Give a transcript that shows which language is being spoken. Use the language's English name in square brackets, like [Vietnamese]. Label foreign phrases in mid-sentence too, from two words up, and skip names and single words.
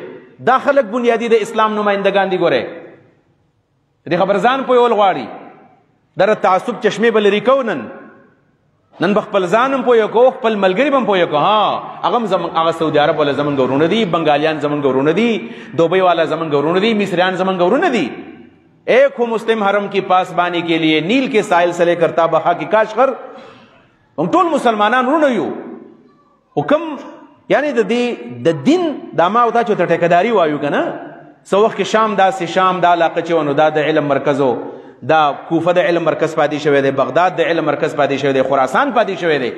[Pashto] دا خلک بنیادي د اسلام نمایندګان دي. ګورئ دې خبر ځان پوهول غواړي، در تعصب چشمې به لرې کوو. نن به خپل ځان هم پوهه کوو، خپل ملګري به هم پوهه کوو. هغه سعودي عرب والا زمونږ ورونه دي، بنګالیان زمونږ ورونه دي، دوبۍ والا زمونږ ورونه دي، مصریان زمونږ ورونه دي. [Urdu] ایک ہو مسلم حرم کی پاسبانی کے لیے نیل کے ساحل سے لے کر تابخا کی کاشغر، [Pashto] موږ ټول مسلمانان ورونه یو. حکم یعنی د دین دا ما او تا چې ته ټیکهداري وایو که نه، څه وخت کې شام داسې شام دا علاقه چې ونو دا د علم مرکز و، دا کوفه د علم مرکز پاتې شوی دی، بغداد د علم مرکز پاتې شوی دی، خراسان پاتې شوی دی.